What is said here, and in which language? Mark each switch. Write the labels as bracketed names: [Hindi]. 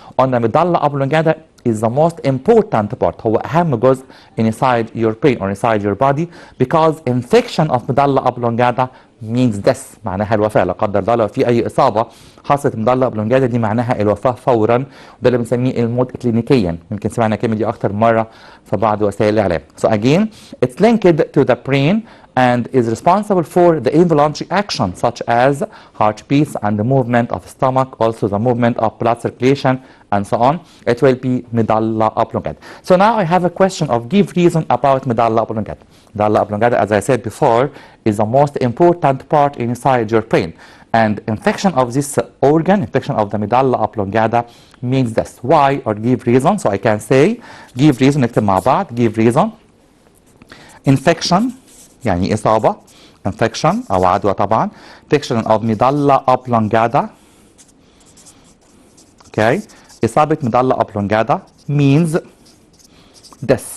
[Arabic] قلنا ميدالا اوبلونجاتا [English] is the most important part [Arabic] هو اهم جزء [English] inside your brain or inside your body because infection of medulla oblongata means death [Arabic] معناها الوفاة لا قدر الله لو في أي إصابة حصلت ميدالا اوبلونجاتا دي معناها الوفاة فورا وده اللي بنسميه الموت كلينيكيا يمكن سمعنا الكلمة دي أكتر مرة في بعض وسائل الإعلام. [English] So again it's linked to the brain and is responsible for the involuntary action such as heartbeats and the movement of stomach, also the movement of blood circulation and so on. It will be medulla oblongata. So now I have a question of give reason about medulla oblongata. Medulla oblongata, as I said before, is the most important part inside your brain. And infection of this organ, infection of the medulla oblongata means this. Why or give reason? So I can say give reason, [Arabic] نكتب مع بعض [English] give reason. [Arabic] Infection يعني إصابة infection أو عدوى طبعا. [English] Infection of medulla oblongata. Okay. إصابة medulla oblongata means this.